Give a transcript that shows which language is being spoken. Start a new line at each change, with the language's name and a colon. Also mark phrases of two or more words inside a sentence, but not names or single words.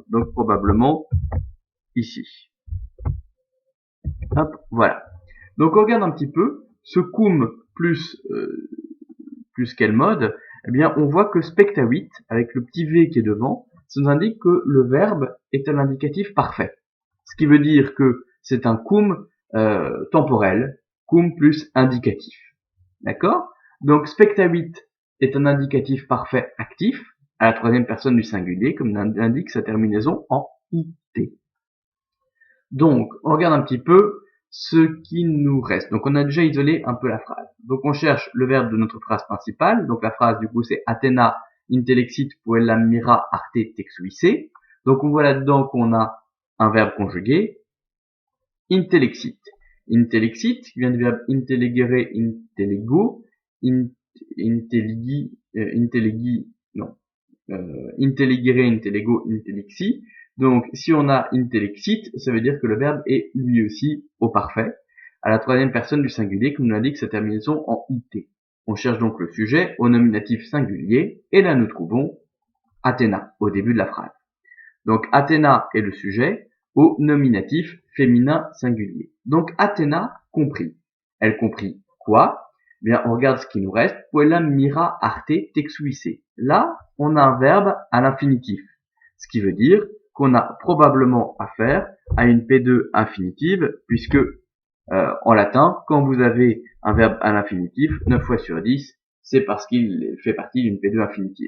French: Donc probablement ici. Hop, voilà. Donc on regarde un petit peu, ce cum plus quel mode, eh bien, on voit que spectavit, avec le petit V qui est devant, ça nous indique que le verbe est un indicatif parfait. Ce qui veut dire que c'est un cum temporel, cum plus indicatif. D'accord? Donc, spectavit est un indicatif parfait actif, à la troisième personne du singulier, comme l'indique sa terminaison en IT. Donc, on regarde un petit peu ce qui nous reste. Donc, on a déjà isolé un peu la phrase. Donc, on cherche le verbe de notre phrase principale. Donc, la phrase, du coup, c'est
Latin: Athena intellexit poelam mira arte texuisse.
French: Donc, on voit là-dedans qu'on a un verbe conjugué, intellexit.
Latin: Intellexit,
French: qui vient du verbe
Latin: intelligere, intellego, intelligere, intellego, intellixi.
French: Donc, si on a intellexit, ça veut dire que le verbe est lui aussi au parfait, à la troisième personne du singulier, comme nous l'indique sa terminaison en it. On cherche donc le sujet au nominatif singulier, et là nous trouvons Athéna, au début de la phrase. Donc, Athéna est le sujet au nominatif féminin singulier. Donc, Athéna comprit. Elle comprit quoi? Eh bien, on regarde ce qui nous reste.
Latin: Poelam mira arte texuisse.
French: Là, on a un verbe à l'infinitif. Ce qui veut dire qu'on a probablement affaire à une P2 infinitive, puisque en latin, quand vous avez un verbe à l'infinitif, 9 fois sur 10, c'est parce qu'il fait partie d'une P2 infinitive.